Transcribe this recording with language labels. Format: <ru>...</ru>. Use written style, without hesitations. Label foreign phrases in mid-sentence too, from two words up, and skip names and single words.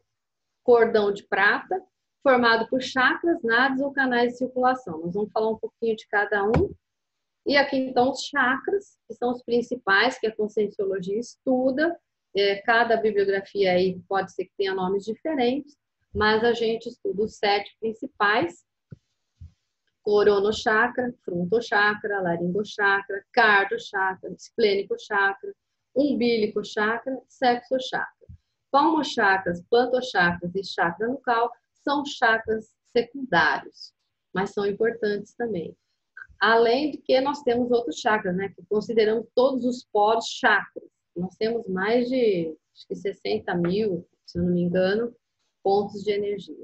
<pt>Cordão de prata, formado por chakras, nadis ou canais de circulação. Nós vamos falar um pouquinho de cada um. E aqui, então, os chakras, que são os principais, que a Conscienciologia estuda. Cada bibliografia aí pode ser que tenha nomes diferentes, mas a gente estuda os 7 principais. Coronochakra, frontochakra, laringochakra, cardiochakra, esplênico-chakra, umbilico-chakra, sexo-chakra. Palmochakras, plantochakras e chakra nucal são chakras secundários, mas são importantes também. Além de que nós temos outros chakras, né? Que consideramos todos os poros chakras. Nós temos mais de, acho que 60 mil, se eu não me engano, pontos de energia.</pt>